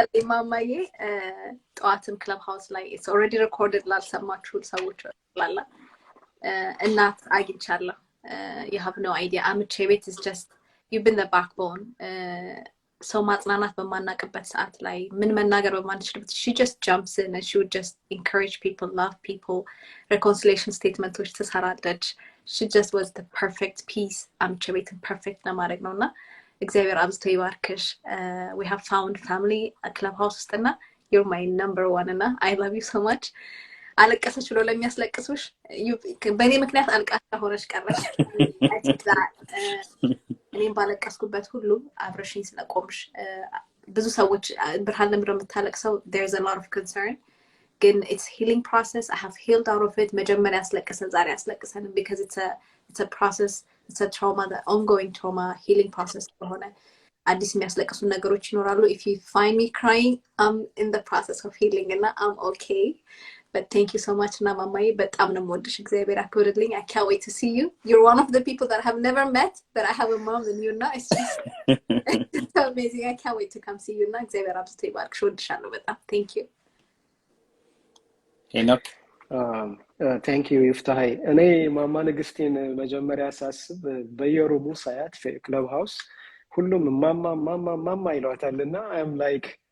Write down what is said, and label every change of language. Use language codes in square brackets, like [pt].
[am] ማማዬ ጠዋትም ክለብ ሃውስ ላይ [en] it's already recorded [am] ላልሰማችሁ ሰዎች ላላ እናት አግኝቻለሁ. [en] You have no idea. Amiche Bayt is just, you've been the backbone. So [am] ማጽናናት በማናቀበት ሰዓት ላይ ምን መናገር በማንችልበት [en] she just jumps in and she would just encourage people, love people, reconciliation statements ትሰራለች. She just was the perfect piece. [am] Amiche Bayt perfect ለማድረግ ነውና እግዚአብሔር አብዝቶ ይባርክሽ. [en] We have found family at clubhouse ውስጥና you're my number one እና I love you so much. [am] አለቀሰች ብሎ ለሚያስለቅሱሽ በእኔ ምክንያት አልቃሻ ሆነሽ ቀረሽ. [en] I think that [am] እኔም ባለቀስኩበት ሁሉ አብረሽኝ ስለቆምሽ ብዙ ሰዎች ብርሃን ለምሮ የምታለቅሰው [en] there's a lot of concern ግን it's healing process I have healed out of it [am] መጀመሪያ ያስለቀሰን ዛሬ ያስለቀሰን [en] because it's a process it's a trauma the ongoing trauma healing process [am] ስለሆነ አዲስ የሚያስለቅሱ ነገሮች ይኖራሉ [en] if you find me crying I'm in the process of healing and I'm okay but thank you so much na mamaዬ [am] በጣም ነው የምወድሽ እግዚአብሔር አክብርልኝ [en] I can't wait to see you you're one of the people that I have never met but I have a mom and you know it's just it's so amazing I can't wait to come see you na [am] እግዚአብሔር አብዝቶ ይባርክሽ ወድሻለሁ በጣም [en] thank you [am] ሄኖክ [en] thank you [am] Yoftahe እኔ ማማ ንግስቲን መጀመሪያ ሳስብ በየሩሙ ሳያት clubhouse ሁሉም ማማ ይሏታልና [en] I'm like